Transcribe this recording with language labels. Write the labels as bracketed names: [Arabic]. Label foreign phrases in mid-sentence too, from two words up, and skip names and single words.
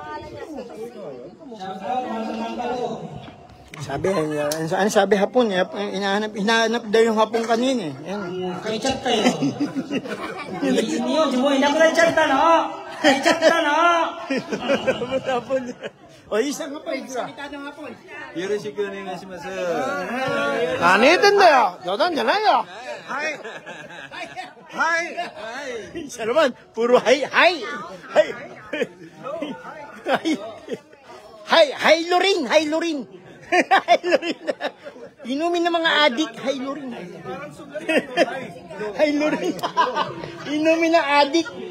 [Filipino] Ano sabi hapon? Hinahanap daw yung hapon kanina. Yan. Kay chat tayo. Hindi yun, di mo, hindi ako na chat no? Kay chat no? Hapon. O, isang hapon. Salita ng hapon. [Japanese] よろしくお願いします。何言ってんだよ冗談じゃないよはい。はい。 [Filipino] Isa naman, puro hay. Hay, Lorin. Hay, Lorin. Inumin ng mga adik, hay, Lorin. Hay, Lorin. Inumin ng adik.